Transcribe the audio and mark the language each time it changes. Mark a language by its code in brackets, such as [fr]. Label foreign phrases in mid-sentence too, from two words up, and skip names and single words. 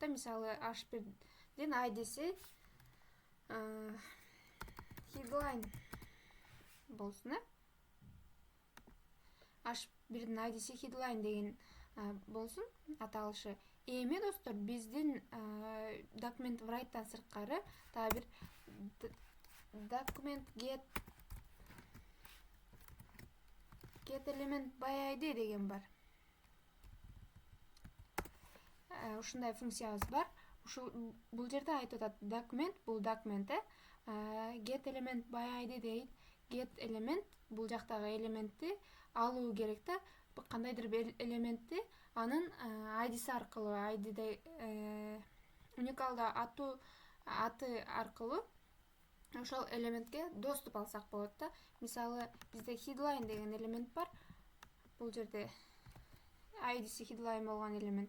[ky] Мисалы, h1дин ID'си headline болсун. h1дин ID'си headline деген болсун аталышы. Эми достор, биздин [en] document write'тан [ky] сырткары дагы бир [en] document get element by ID [ky] деген бар. Ушундай функциябыз бар. Бул жерде айтып атат, document бул документ, [en] get element by ID дейт. Get element [ky] бул жактагы элементти алуу керек да. Кандайдыр бир элементти анын ID'си аркылуу, ID'де уникалдуу аты аркылуу ошол элементке доступ алсак болот да. Мисалы, бизде headline деген элемент бар. Бул жерде ID'си headline болгон элемент.